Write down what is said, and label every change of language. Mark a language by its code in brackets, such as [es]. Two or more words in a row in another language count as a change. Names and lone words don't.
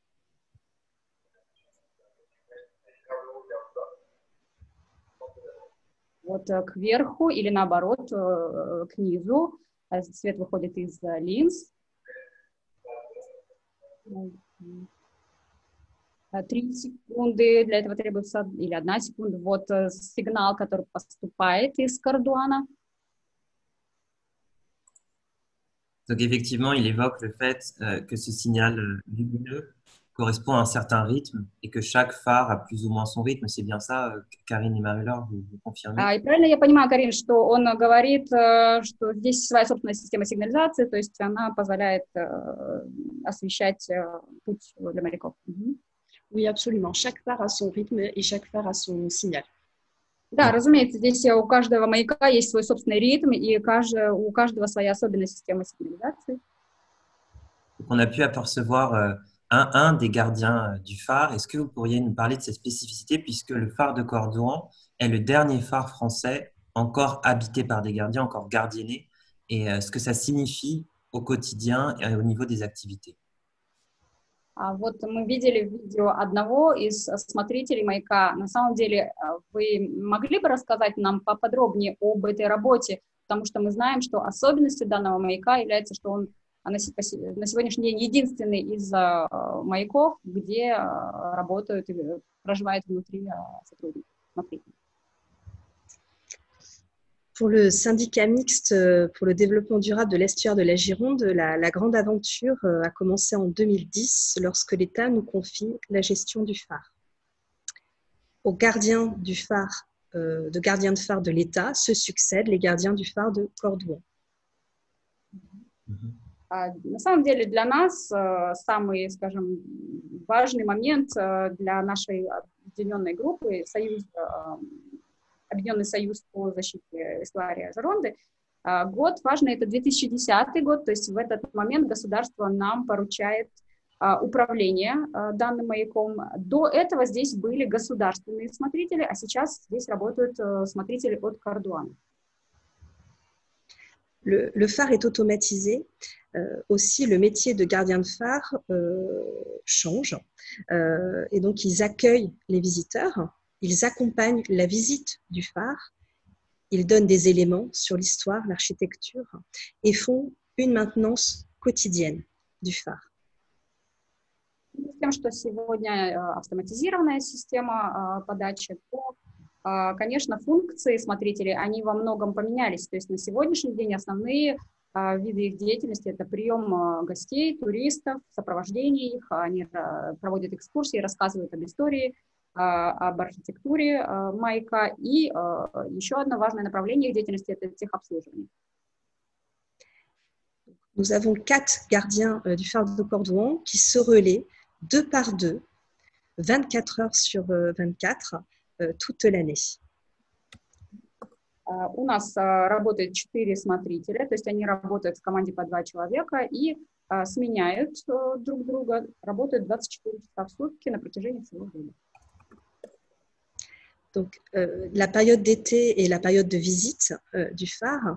[ru] Вот кверху или наоборот к низу. Свет выходит из линз. 3 секунды, для этого требуется, или 1 секунда. Вот сигнал, который поступает из Cordouan. [fr] Donc effectivement, il évoque le fait que ce signal lumineux correspond à un certain rythme et que chaque phare a plus ou moins son rythme. C'est bien ça, Karine et Marie-Laure, vous confirmez? [ru] И правильно я понимаю, Карин, что он говорит, что здесь своя собственная система сигнализации, то есть она позволяет освещать путь для моряков. [fr] Oui, absolument. Chaque phare a son rythme et chaque phare a son signal. [ru] Да, разумеется, здесь у каждого маяка есть свой собственный ритм, и у каждого своя особенная система сигнализации. [fr] On a pu apercevoir un des gardiens du phare. Est-ce que vous pourriez nous parler de cette spécificité puisque le phare de Cordouan est le dernier phare français encore habité par des gardiens, encore gardienné, et ce que ça signifie au quotidien et au niveau des activités? [ru] Вот мы видели видео одного из смотрителей маяка. На самом деле, вы могли бы рассказать нам поподробнее об этой работе, потому что мы знаем, что особенностью данного маяка является, что он на сегодняшний день единственный из маяков, где работают и проживают внутри сотрудники. [fr] Pour le syndicat mixte pour le développement durable de l'estuaire de la Gironde, la grande aventure a commencé en 2010 lorsque l'État nous confie la gestion du phare. Aux gardiens du phare, gardiens de phare de l'État se succèdent les gardiens du phare de Cordouan. [ru] На самом деле для нас самый, скажем, важный момент для нашей объединенной группы, Объединенный союз по защите эстуария Жеронды, год важный, это 2010 год, то есть в этот момент государство нам поручает управление данным маяком. До этого здесь были государственные смотрители, а сейчас здесь работают смотрители от Cordouan. [fr] Le phare est automatisé. Aussi, le métier de gardien de phare change. Et donc, ils accueillent les visiteurs, ils accompagnent la visite du phare, ils donnent des éléments sur l'histoire, l'architecture et font une maintenance quotidienne du phare. [ru] С тем, что сегодня автоматизированная система подачи, то, конечно, функции смотрителей, они во многом поменялись. То есть на сегодняшний день основные Виды их деятельности — это прием гостей, туристов, сопровождение их, они проводят экскурсии, рассказывают об истории, об архитектуре маяка. И еще одно важное направление их деятельности — это техобслуживание. [fr] Nous avons 4 gardiens du phare de Cordouan qui se relaient 2 par 2, 24 heures sur 24, toute l'année. [ru] У нас работает 4 смотрителя, то есть они работают в команде по 2 человека и сменяют друг друга, работают 24 часа в сутки на протяжении всего года. [fr] Donc, la période d'été est la période de visite du phare.